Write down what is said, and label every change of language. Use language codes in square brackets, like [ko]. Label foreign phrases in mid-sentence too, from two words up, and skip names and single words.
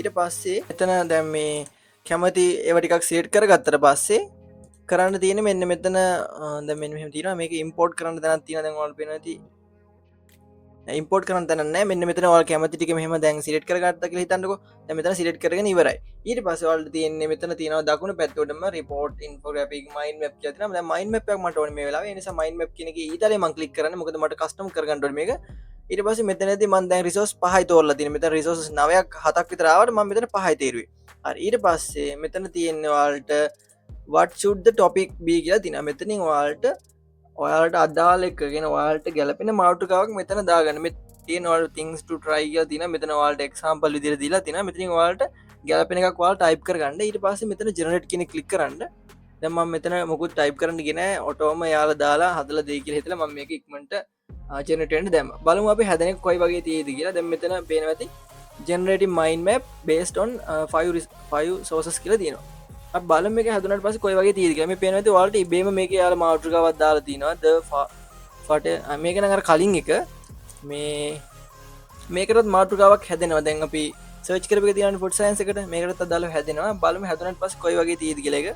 [si] ඊට පස්සේ මෙතන දැන් මේ කැමති ඒව ටිකක් සිලෙක්ට් කරගත්තට පස්සේ කරන්න තියෙන මෙන්න මෙතන දැන් මෙන්න මෙහෙම තියෙනවා. මේක ඉම්පෝර්ට් කරන්න තැනක් තියෙනවා. දැන් ඔයාලට පේනවා ඇති ඉම්පෝර්ට් කරන්න තැනක් නැහැ. මෙන්න මෙතන ඔයාලා කැමති ටික මෙහෙම දැන් සිලෙක්ට් කරගත්තා කියලා හිතන්නකෝ. දැන් මෙතන සිලෙක්ට් කරගෙන ඉවරයි. ඊට පස්සේ ඔයාලට තියෙන්නේ මෙතන තියෙනවා දකුණු පැත්තටම [en] report infographic mind map [si] කියලා තියෙනවා. දැන් [en] mind map [si] එකක් මට ඕනේ මේ වෙලාවේ. ඒ නිසා [en] mind map [si] කියන එකේ ඊතලේ මම ක්ලික් කරන්නේ. මොකද මට කස්ටම් කරගන්න ඕනේ මේක. ඊට පස්සේ මෙතනදී මම දැන් රිසෝස් 5යි තෝරලා තියෙනවා. මෙතන රිසෝසස් 9ක් 7ක් විතර ආවට මම මෙතන 5යි තීරුවේ. හරි ඊට පස්සේ මෙතන තියෙන්නේ ඔයාලට [en] what should the topic be [si] කියලා තියෙනවා. මෙතනින් ඔයාලට අදාළ එකගෙන ඔයාලට ගැලපෙන මාතෘකාවක් මෙතන දාගන්න. මේ තියෙන ඔයාලට [en] things to try [si] කියලා තියෙනවා. මෙතන ඔයාලට example විදිහට දීලා තියෙනවා. මෙතනින් ඔයාලට ගැලපෙන එකක් ඔයාලා type කරගන්න. ඊට පස්සේ මෙතන generate කියන එක click කරන්න. දැන් මම මෙතන මොකුත් type කරන්න ගියේ නැහැ. ඔටෝම යාලා දාලා හදලා දෙයි කියලා හිතලා මම මේක ඉක්මනට generate වෙන්න දැම්මා. බලමු අපි හැදෙන එක කොයි වගේ තියෙයිද කියලා. දැන් මෙතන පේනවා ඇති [en] generating mind map based on 5 sources [si] කියලා තියෙනවා. අපි බලමු මේක හදුනාට පස්සේ කොයි වගේ තියෙයිද කියලා. මේ පේනවා ඇති ඔයාලට ඉබේම මේකේ යාලා මාතෘකාවක් දාලා තියෙනවා. මේක නම් අර කලින් එක මේකටත් මාතෘකාවක් හැදෙනවා. දැන් අපි සර්ච් කරපු එක තියෙනවා [en] food science [si] එකට. මේකටත් අදාළව හැදෙනවා. බලමු හැදුනාට පස්සේ කොයි වගේ තියෙයිද කියලා එක.